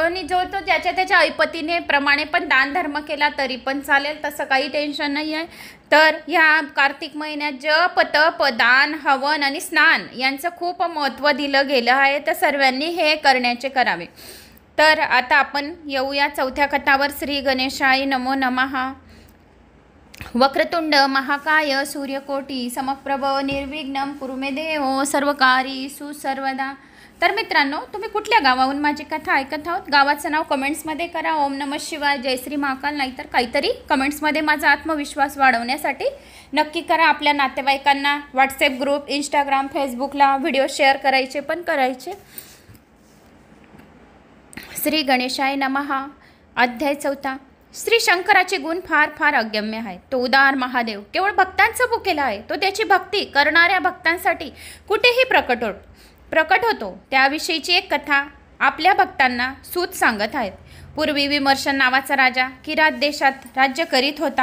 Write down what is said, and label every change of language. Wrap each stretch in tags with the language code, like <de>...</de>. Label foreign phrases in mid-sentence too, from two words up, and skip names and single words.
<mr>आणि जो तो ज्याच्या त्याच्या ऐपतीने प्रमाणे पण दान धर्म केला तरी पण चालेल, तसं काही टेन्शन नाही आहे। तर ह्या कार्तिक महिन्यात जप, तप, दान, हवन आणि स्नान यांचं खूप महत्त्व दिलं गेलं आहे, तर सर्वांनी हे करण्याचे करावे। तर आता आपण येऊया चौथ्या कथावर।</mr> <sa>श्री गणेशाय नमो नमः। वक्रतुंड महाकाय सूर्यकोटी समप्रभ निर्विघ्नं कुरु मे देव सर्वकार्येषु सर्वदा।</sa> <mr>तर मित्रांनो, तुम्ही कुठल्या गावाहून माझी कथा ऐकत आहोत गावाचं नाव कमेंट्समध्ये करा।</mr> <sa>ओम नमः शिवाय, जय श्री महाकाल,</sa> <mr>नाहीतर काहीतरी कमेंट्समध्ये माझा आत्मविश्वास वाढवण्यासाठी नक्की करा। आपल्या नातेवाईकांना</mr> <en>WhatsApp group,</en> <mr>इंस्टाग्राम, फेसबुकला व्हिडिओ शेअर करायचे पण करायचे।</mr> <sa>श्री गणेशाय नमः।</sa> <mr>अध्याय 4। श्री शंकराचे गुण फार फार अगम्य आहे। तो उदार महादेव केवळ भक्तांचा भुकेला आहे। तो त्याची भक्ती करणाऱ्या भक्तांसाठी कुठेही प्रकट होतो। त्याविषयीची एक कथा आपल्या भक्तांना सूत सांगत आहेत। पूर्वी विमर्शन नावाचा राजा किरात देशात राज्य करीत होता।</mr>